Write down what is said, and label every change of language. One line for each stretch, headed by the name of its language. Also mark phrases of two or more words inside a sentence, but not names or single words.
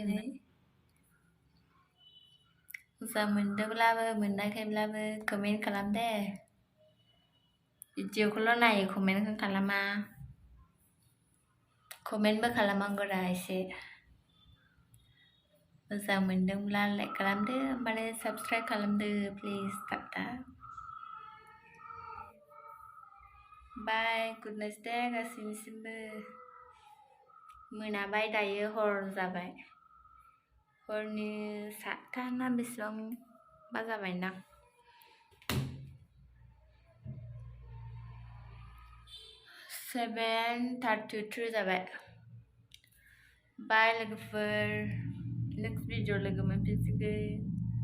Bodo: मोजां मोनदोंब्लाबो मोनाखैब्लाबो कमेन्ट खालाम दे भिडिअखौल' नायो कमेन्टखौ खालामा कमेन्टबो खालामनांगौरा एसे मोजां मोनदोंब्ला लाइक खालामदो ओमफ्राय साबस्क्राइब खालामदो प्लिज थाब
English: Bye, good night
Bodo: day गासैनिसिमबो मोनाबाय दायो हर जाबाय हरनि 7टा ना बेसेबांबा जाबाय ना 7:33 जाबाय बाय लोगोफोर
English: next video
Bodo: लोगो मोनफिनसिगोन